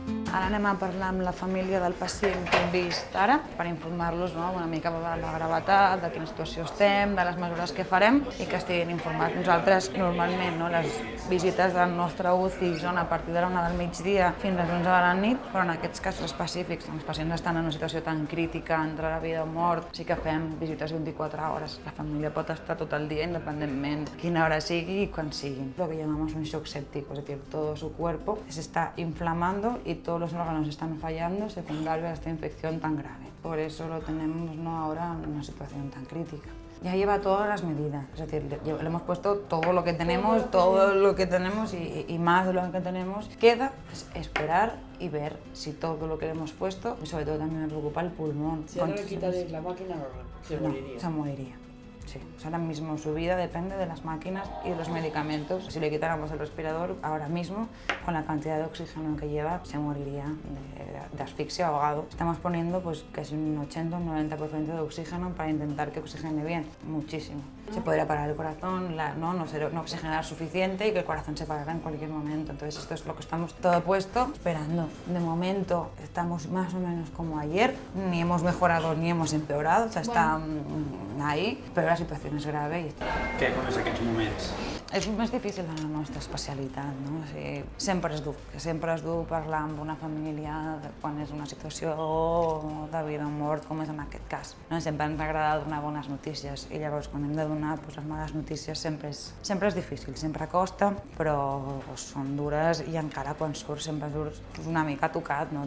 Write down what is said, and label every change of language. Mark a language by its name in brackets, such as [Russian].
[Catalan] Ara anem a parlar amb la família del pacient que hem vist ara per informar-los una mica de la gravetat, de quina situació estem, de les mesures que farem i que estiguin informats. Nosaltres, normalment, les visites del nostre UCI són a partir de la 1 del migdia fins a les 11 de la nit, però en aquests casos específics, on els pacients estan en una situació tan crítica entre la vida o mort, sí que fem visites 24 hores. La família pot estar tot el dia, independentment quina hora sigui i quan sigui. [Spanish] Lo que llamamos un shock séptico, es decir, todo su cuerpo se está inflamando y todos los órganos están fallando secundario a esta infección tan grave. Por eso lo tenemos ahora en una situación tan crítica. Ya lleva todas las medidas, es decir, le hemos puesto todo lo que tenemos y más de lo que tenemos. Queda esperar y ver si todo lo que le hemos puesto, y sobre todo también me preocupa el pulmón. Si ahora le quitaréis la máquina, se moriría. No, se moriría. Sí, ahora mismo su vida depende de las máquinas y de los medicamentos. Si le quitáramos el respirador, ahora mismo, con la cantidad de oxígeno que lleva, se moriría de asfixia o ahogado. Estamos poniendo casi un 80 o un 90% de oxígeno para intentar que oxigene bien, muchísimo. Se podría parar el corazón, no oxigenar suficiente y que el corazón se parara en cualquier momento. Entonces esto es lo que estamos todo puesto esperando. De momento estamos más o menos como ayer, ni hemos mejorado ni hemos empeorado, está ahí, pero [Catalan] la situació és grave i està. Què coneix aquests moments? És més difícil de la nostra especialitat, no? Sempre és dur parlar amb una família quan és una situació de vida o mort, com és en aquest cas. Sempre ens agrada donar bones notícies i llavors quan hem de donar donar les males notícies sempre és difícil, sempre costa, però són dures i encara quan surts sempre surts una mica tocat, no?